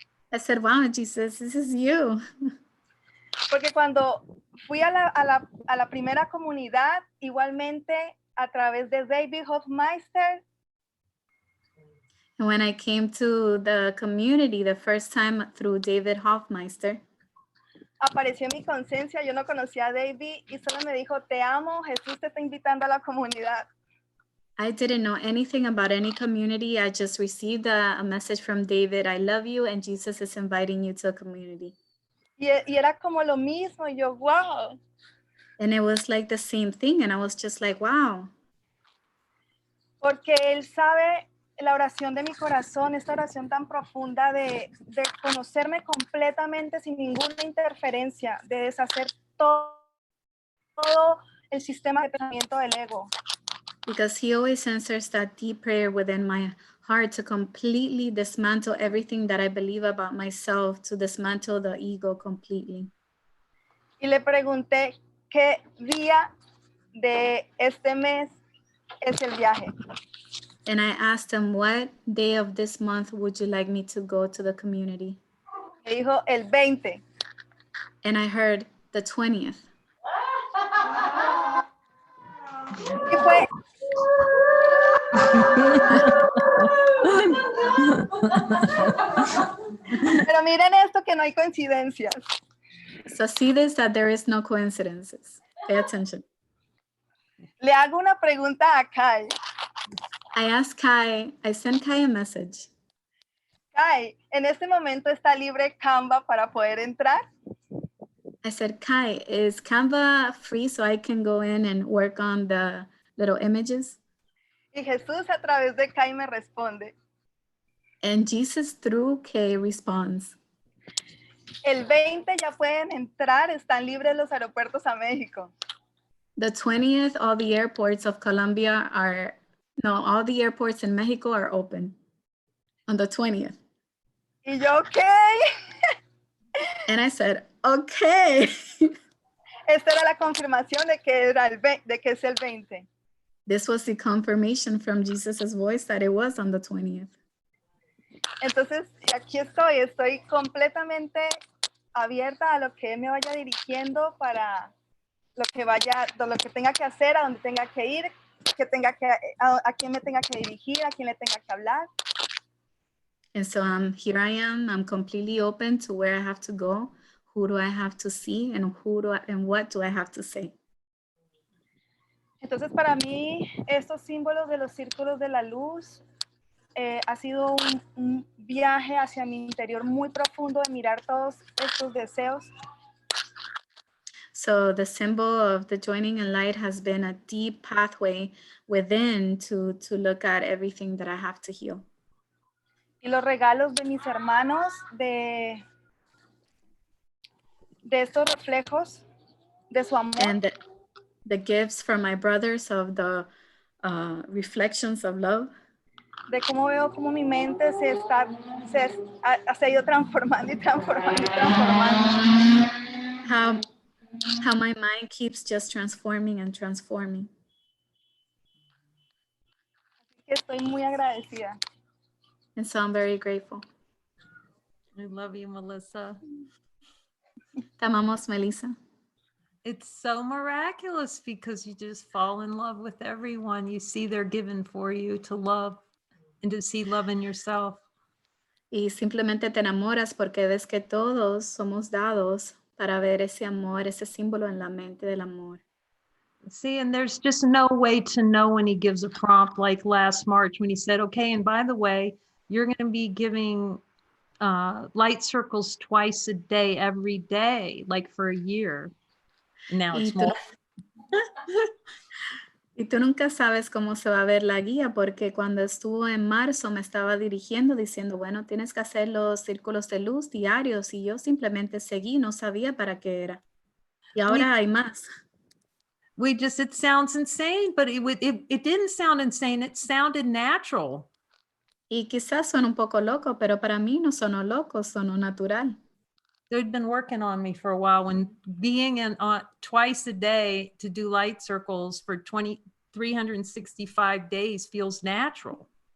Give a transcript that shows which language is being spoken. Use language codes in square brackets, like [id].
[en] I said, wow, Jesus, this is you. [es] Porque cuando fui a la primera comunidad, igualmente a través de David Hofmeister. [en] And when I came to the community the first time through David Hofmeister, [es] apareció mi conciencia, yo no conocía a David y solo me dijo, te amo, Jesús te está invitando a la comunidad. [en] I didn't know anything about any community. I just received a message from David, I love you, and Jesus is inviting you to a community. [es] Y era como lo mismo, y yo, wow. [en] And it was like the same thing, and I was just like, wow. [es] Porque él sabe la oración de mi corazón, esta oración tan profunda de conocerme completamente sin ninguna interferencia, de deshacer todo el sistema de pensamiento del ego. [en] Because he always answers that deep prayer within my heart to completely dismantle everything that I believe about myself, to dismantle the ego completely. [es] Y le pregunté qué día de este mes es el viaje. [en] And I asked him, what day of this month would you like me to go to the community? [es] Me dijo el 20. [en] And I heard the 20th. [es] Y fue... Pero miren esto, que no hay coincidencias. [en] So see this, that there is no coincidences. Pay attention. [es] Le hago una pregunta a Kai. [en] I sent Kai a message. [es] Kai, ¿en este momento está libre Canva para poder entrar? [en] I said, Kai, is Canva free so I can go in and work on the little images? [es] Y Jesús a través de Kai me responde. [en] And Jesus through Kay responds. [es] El 20 ya pueden entrar, están libres los aeropuertos a México. [en] The 20th, all the airports of Colombia all the airports in Mexico are open. on the 20th. [es] Y yo, ok. [en] And I said, okay. [es] Esta era la confirmación de que, de que es el 20. [en] This was the confirmation from Jesus' voice that it was on the 20th. [es] Entonces, aquí estoy completamente abierta a lo que él me vaya dirigiendo para lo que tenga que hacer, a donde tenga que ir, a quién me tenga que dirigir, a quién le tenga que hablar. [en] And so here I am. I'm completely open to where I have to go. Who do I have to see? And what do I have to say? [es] Entonces, para mí, estos símbolos de los círculos de la luz ha sido un viaje hacia mi interior muy profundo de mirar todos estos deseos. [en] So the symbol of the joining in light has been a deep pathway within to look at everything that I have to heal. [es] Y los regalos de mis hermanos de estos reflejos de su amor. [en] And the gifts from my brothers of the reflections of love. [es] De cómo veo cómo mi mente se ha ido transformando y transformando y transformando. [en] How my mind keeps just transforming and transforming. [es] Estoy muy agradecida. [en] And so I'm very grateful. I love you, Melissa. [es] Te amamos, Melissa. [en] It's so miraculous because you just fall in love with everyone. You see they're given for you to love and to see love in yourself. [es] Y simplemente te enamoras porque ves que todos somos dados para ver ese amor, ese símbolo en la mente del amor. [en] See, and there's just no way to know when he gives a prompt like last March when he said, okay, and by the way, you're going to be giving light circles twice a day, every day, like for a year. Now it's more. [es] Y tú nunca sabes cómo se va a ver la guía, porque cuando estuvo en marzo me estaba dirigiendo diciendo, bueno, tienes que hacer los círculos de luz diarios, y yo simplemente seguí, no sabía para qué era. Y ahora hay más. [en] It sounds insane, but it didn't sound insane. It sounded natural. [es] Y quizás suena un poco loco, pero para mí no sonó loco, sonó natural. [en] They'd been working on me for a while when being in twice a day to do light circles for 365 days feels natural.